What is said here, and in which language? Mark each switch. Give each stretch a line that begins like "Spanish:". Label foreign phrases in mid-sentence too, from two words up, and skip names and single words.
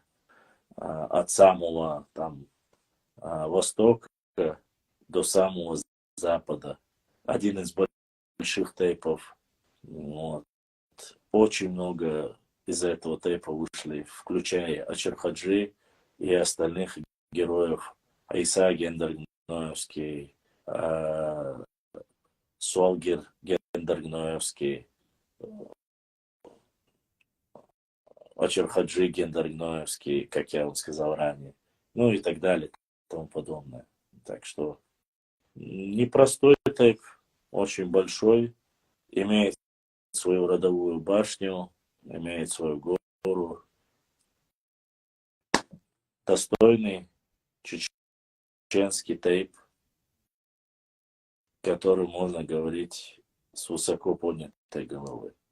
Russian: От самого там востока до самого запада. Один из больших тейпов. Вот. Очень много из этого тейпа вышли, включая Ачархаджи и остальных героев. Айса Гендер-Гноевский, Суалгер Гендер-Гноевский, Ачархаджи Гендер-Гноевский, как я вам сказал ранее. Ну и так далее, и тому подобное. Так что непростой тейп, очень большой, имеет свою родовую башню, имеет свою гору. Достойный чеченский тейп, который можно говорить с высоко поднятой головой.